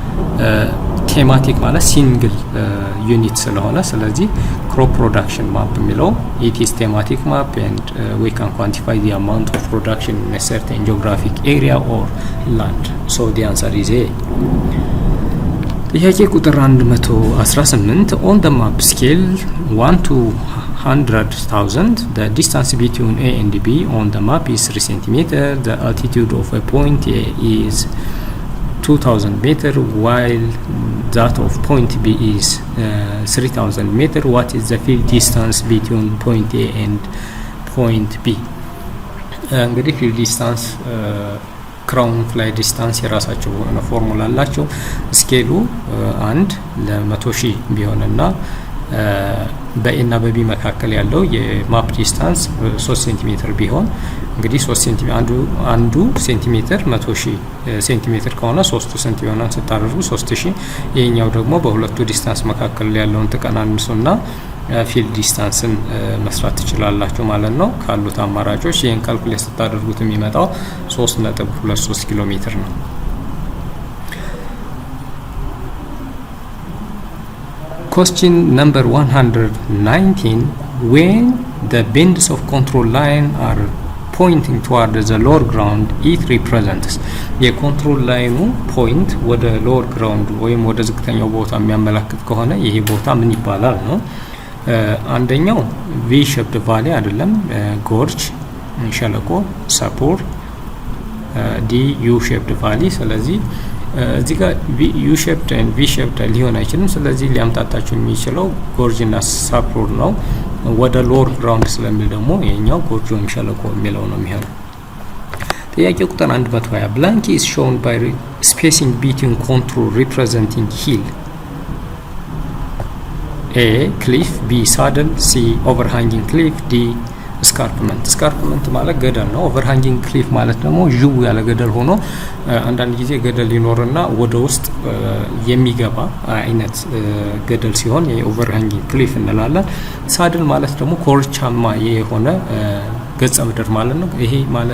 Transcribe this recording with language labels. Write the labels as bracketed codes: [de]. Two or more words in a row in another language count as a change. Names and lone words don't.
[am] ቴማቲክ ማለት [en] single unit [am] ስለሆነ ስለዚህ [en] crop production map የሚለው it is thematic map and we can quantify the amount of production in a certain geographic area or land so the answer is a። [am] ጥያቄ ቁጥር 118 [en] on the map scale 1 to 100,000 the distance between A and B on the map is 3 cm. The altitude of a point A is 2000 meter while that of point B is 3000 meter. What is the field distance between point A and point B? [am] እንግዲህ [en] field distance crow fly distance [am] የራሳቸው የሆነ ፎርሙላ አላቸው። ስኬሉ 1 ለ100,000 ቢሆንና በኤና በቢ መካከል ያለው የማፕ ዲስታንስ 3 ሴንቲሜትር ቢሆን እንግዲህ 3 ሴንቲሜትር አንዱ ሴንቲሜትር 100,000 ሴንቲሜትር ከሆነ 3 ሴንቲሜትር ስታደርጉ 3000 ይሄኛው ደግሞ በሁለቱ ዲስታንስ መካከል ያለውን ተቀናንሱና ፊልድ ዲስታንስን መስራት ትችላላችሁ ማለት ነው። ካሉት አማራጮች ይሄን ካልኩሌት ስታደርጉት የሚመጣው 3.23 ኪሎ ሜትር ነው። [en] Question number 119 when the bends of control line are pointing toward the lower ground it represents. [am] የኮንትሮል ላይኑ ፖይንት ወደ [en] lower ground [am] ወይም ወደ ዝቅተኛው ቦታ የሚያመላክት ከሆነ ይሄ ቦታ ምን ይባላል ነው? አንደኛው [en] V shaped valley [am] አይደለም፣ ጎርጅ ሸለቆ፣ ሰፖር፣ [en] D U shaped valley። [am] ስለዚህ እዚህ ጋር [en] U shaped and V shaped [am] ሊሆን አይችልም። ስለዚህ ሊያምጣጣቸው የሚችለው ጎርጅ እና ሰፖር ነው። ወደ [en] lower ground [am] ስለሚል ደግሞ ይሄኛው ጎርጅ ወይም ሸለቆ የሚለው ነው የሚሆነው። ጥያቄ [en] ቁጥር 120 blank is shown by spacing between contour representing hill A cliff, B saddle, C overhanging cliff, D scarpment። [am] ስካርፕመንት ማለት ገደል ነው። [en] overhanging cliff [am] ማለት ደግሞ ዥው ያለ ገደል ሆኖ አንዳንድ ጊዜ ገደል ሊኖርና ወደ ውስጥ የሚገባ አይነት ገደል ሲሆን [en] overhanging cliff [am] እንላለን። ሳድል ማለት ደግሞ ኮርቻማ የሆነ ገጸ ምድር ማለት ነው። ይሄ ማለት